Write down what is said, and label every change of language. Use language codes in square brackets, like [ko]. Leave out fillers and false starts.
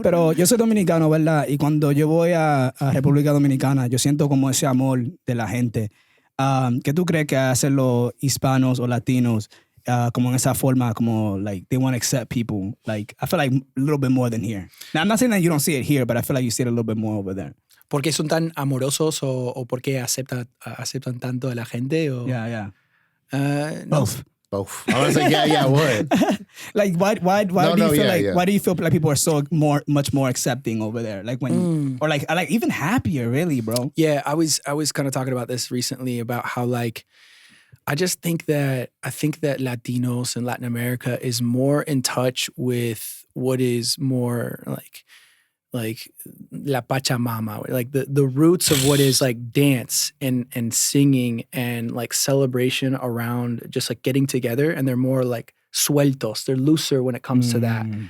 [es] Pero yo soy dominicano, ¿verdad? Y cuando yo voy a República Dominicana, yo siento como ese amor de la gente. ¿Qué tú crees que hacen los hispanos o latinos como en esa forma, como [en] like they want to accept people? Like I feel like a little bit more than here. Now I'm not saying that you don't see it here, but I feel like you see it a little bit more over there. [es] ¿Por qué son tan amorosos o por qué aceptan tanto a la gente? O, [en] Yeah. No. Both. I was like, yeah, what? Like why do you feel like yeah. why do you feel like people are so much more accepting over there? Like when or like even happier, really, bro. Yeah, I was kind of talking about this recently about how like I think that Latinos in Latin America is more in touch with what is more like la Pachamama, like the roots of what is like dance and singing and like celebration around just like getting together, and they're more like sueltos, they're looser when it comes to that.